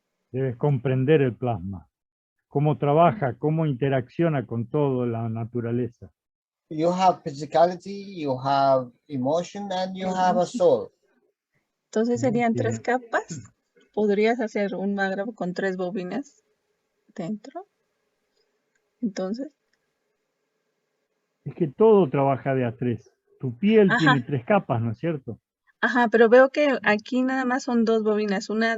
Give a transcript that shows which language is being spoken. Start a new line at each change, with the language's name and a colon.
Spanish: Debes comprender el plasma. Cómo trabaja, cómo interacciona con toda la naturaleza.
English: You have physicality, you have emotion, and you have a soul.
Spanish: Entonces serían tres Tiene- capas. ¿Podrías hacer un magra con 3 bobinas dentro? Entonces, Es que todo trabaja de a tres. Tu piel tiene ajá, 3 capas, ¿no es cierto? pero veo que aquí nada más son 2 bobinas,